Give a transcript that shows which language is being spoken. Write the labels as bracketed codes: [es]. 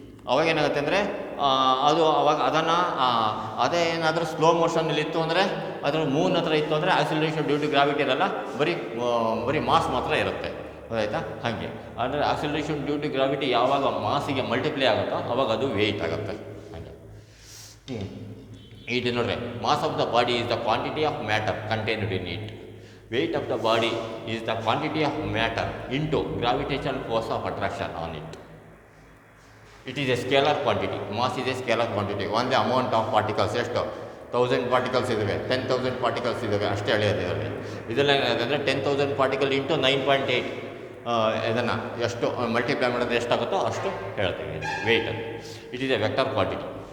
[kn] ಅವಾಗ ಏನಾಗುತ್ತೆ ಅಂದರೆ ಅದು ಅವಾಗ ಅದನ್ನು ಅದೇ ಏನಾದರೂ ಸ್ಲೋ ಮೋಷನಲ್ಲಿ ಇತ್ತು ಅಂದರೆ ಅದರ ಮೂನ್ ಹತ್ರ ಇತ್ತು ಅಂದರೆ ಆಕ್ಸಿಲರೇಷನ್ ಡ್ಯೂ ಟು ಗ್ರಾವಿಟಿ ಇರಲ್ಲ, ಬರೀ ಮಾಸ್ ಮಾತ್ರ ಇರುತ್ತೆ. ಗೊತ್ತಾಯ್ತಾ? ಹಾಗೆ ಅಂದರೆ ಆಕ್ಸಿಲರೇಷನ್ ಡ್ಯೂ ಟು ಗ್ರಾವಿಟಿ ಯಾವಾಗ ಮಾಸಿಗೆ ಮಲ್ಟಿಪ್ಲೈ ಆಗುತ್ತೋ ಅವಾಗ ಅದು ವೆಯ್ಟ್ ಆಗುತ್ತೆ. ಹಾಗೆ ಇದು ನೋಡ್ರಿ, [en] Mass of the body is the quantity of matter contained in it. Weight of the body is the quantity of matter into gravitational force of attraction on it. It is a scalar quantity. Mass is a scalar quantity. One the amount of particles [kn] ಎಷ್ಟು 1000 particles ಇದ್ದಾವೆ, 10,000 particles ಇದ್ದಾವೆ ಅಷ್ಟೇ ಎಳೆಯೋದು ಇದರಲ್ಲಿ. ಇದೆಲ್ಲ ಏನಾಗುತ್ತೆ 10,000 particle into 9.8 ಇದನ್ನು ಎಷ್ಟು multiply ಮಾಡಿದ್ರೆ ಎಷ್ಟಾಗುತ್ತೋ ಅಷ್ಟು ಹೇಳ್ತೀವಿ weight. [en] It is a vector quantity.